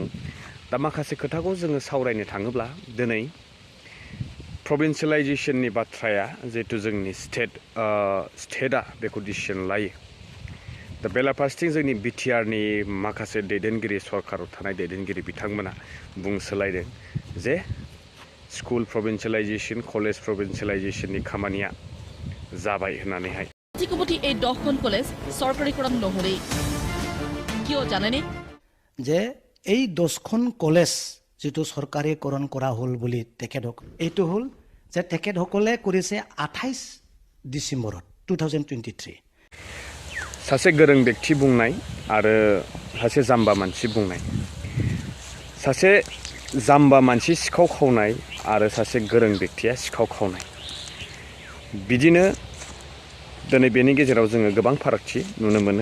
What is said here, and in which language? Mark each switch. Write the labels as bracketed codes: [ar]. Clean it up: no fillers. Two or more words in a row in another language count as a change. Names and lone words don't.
[brx] दा माखासे खोथाखौ जोङो सावरायनो थाङोब्ला दिनै प्रभिन्सियेलाइजेसननि बाथ्राया जिहेतु जोंनि स्टेटआ बेखौ डिसिसन लायो। दा बेलाफारसेथिं जोंनि BTRनि माखासे दैदेनगिरि, सरकाराव थानाय दैदेनगिरि बिथांमोना बुंसोलायदों जे [en] school provincialisation, college provincialisation [brx] खामानिया जाबाय होननानैहाय। [as] এই 10খন কলেজ চৰকাৰীকৰণ নহলে কিয় জানেনে যে এই 10খন কলেজ যেটো চৰকাৰীকৰণ কৰা হ'ল বুলি তেখেতক এইটো হ'ল যে তেখেতসকলে কৰিছে 28 ডিসেম্বৰত 2023। [brx] सासे गोरों व्यक्ति बुंनाय आरो सासे जाम्बा मानसि बुंनाय। सासे जाम्बा मानसि सिखाव खावनाय आरो सासे गोरों व्यक्तिया सिखाव खावनाय। बिदिनो दिनै बेनि गेजेराव जोङो गोबां फारागथि नुनो मोनो।